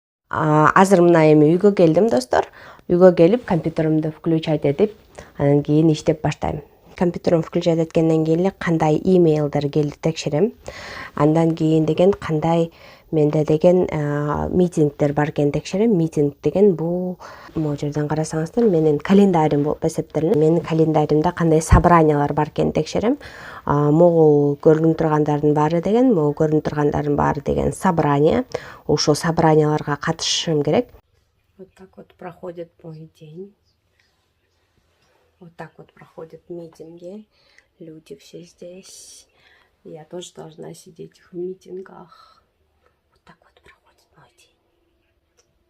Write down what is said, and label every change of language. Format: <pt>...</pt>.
<ky>Азыр мына эми үйгө келдим достор. Үйгө келип компьютеримди включать этип, анан кийин иштеп баштайм. Компьютерим включать эткенден кийин эле кандай имейлдер келди текшерем. Андан кийин деген кандай менде деген митингдер бар экен текшерем. Митинг деген бул могу жерден карасаңыздар менин календарим болуп эсептелинет. Менин календаримде кандай собраниялар бар экен текшерем. Могул көрүнүп тургандардын баары деген собрание. Ошол собранияларга катышышым керек.</ky> <ru>Вот так вот проходит мой день. Вот так вот проходят митинги. Люди все здесь. Я тоже должна сидеть в митингах. Вот так вот проходит мой день.</ru>